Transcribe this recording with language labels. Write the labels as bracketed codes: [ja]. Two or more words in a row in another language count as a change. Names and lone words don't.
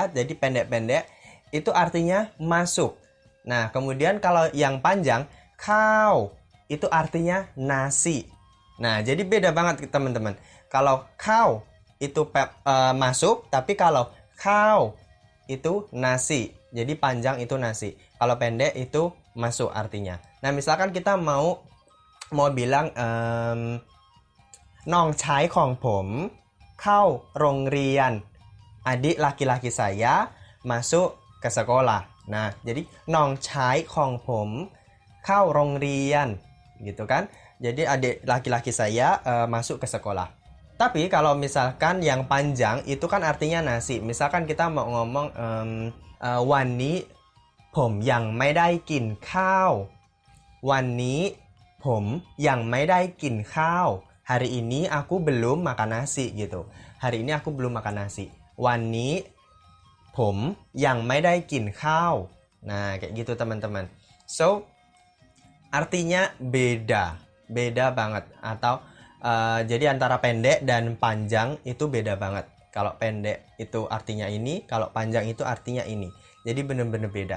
[id] Jadi pendek-pendek itu artinya masuk. Nah, kemudian kalau yang panjang, khao itu artinya nasi. Nah, jadi beda banget teman-teman. Kalau khao itu masuk, tapi kalau khao itu nasi. Jadi panjang itu nasi. Kalau pendek itu masuk artinya. Nah, misalkan kita mau bilang [th] น้องชายของผมเข้าโรงเรียน [id] adik laki-laki saya masuk ke sekolah. Nah, jadi [th] น้องชายของผมเข้าโรงเรียน [id] gitu kan. Jadi adik laki-laki saya masuk ke sekolah. Tapi kalau misalkan yang panjang itu kan artinya nasi. Misalkan kita mau ngomong [th] วันนี้ผมยังไม่ได้กินข้าววันนี้ผมยังไม่ได้กินข้าว [id] hari ini aku belum makan nasi gitu. Hari ini aku belum makan nasi. [th] วันนี้ผมยังไม่ได้กินข้าว [id] nah kayak gitu teman-teman. So artinya beda banget. Atau jadi antara pendek dan panjang itu beda banget. Kalau pendek itu artinya ini, kalau panjang itu artinya ini. Jadi benar-benar beda.